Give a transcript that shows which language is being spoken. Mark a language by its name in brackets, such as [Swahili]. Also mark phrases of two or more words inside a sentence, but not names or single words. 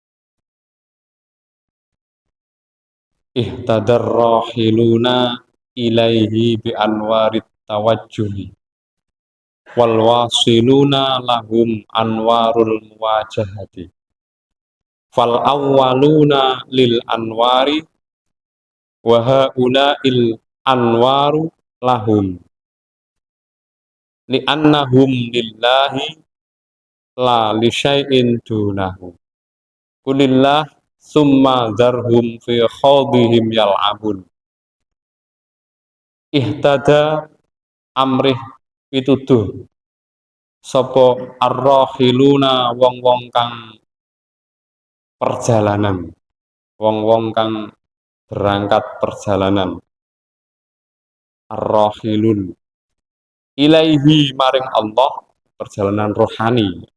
[Arabic] اهتدى الراحلون إليه بأنوار التوجه والواصلون لهم أنوار المواجهة فالأولون للأنوار وهؤلاء الأنوار لهم لأنهم لله لا لشيء دونه قل الله ثم ذرهم في خوضهم يلعبون. اهتدى أمره [Javanese] pituduh sapa ar-rahiluna wong-wong kang perjalanan, wong-wong kang berangkat perjalanan. [Arabic] الراحلون إليه [Javanese] maring Allah, perjalanan rohani.